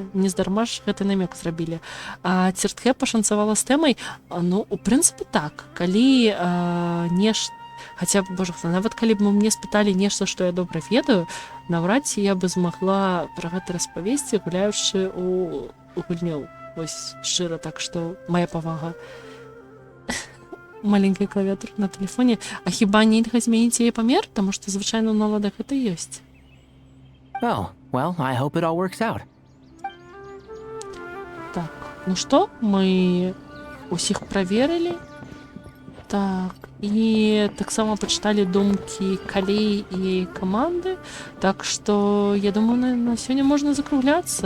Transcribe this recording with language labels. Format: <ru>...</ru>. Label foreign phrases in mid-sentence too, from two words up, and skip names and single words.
<be>Нездарма ж гэты намек зрабілі. Ціртхэ пашанцавала з тэмай, у прынцыпе так, калі нешта, хаця, божа, нават калі б мне спыталі нешта, што я добра ведаю, наўрад ці я бы змагла пра гэта распавесці, гуляючы у гульню. Вось шчыра, так што моя павага. Маленькая клавіатура на тэлефоне. А хіба нельга змяніць яе памер? Таму што звычайна ў наладах гэта ёсць.</be> <en>Oh, well, I hope it all works out.</en> <be>Так, што? Мы усіх праверылі. Так, і таксама пачыталі думкі Калей і каманды. Так што, я думаю, на сёння можна закругляцца.</be>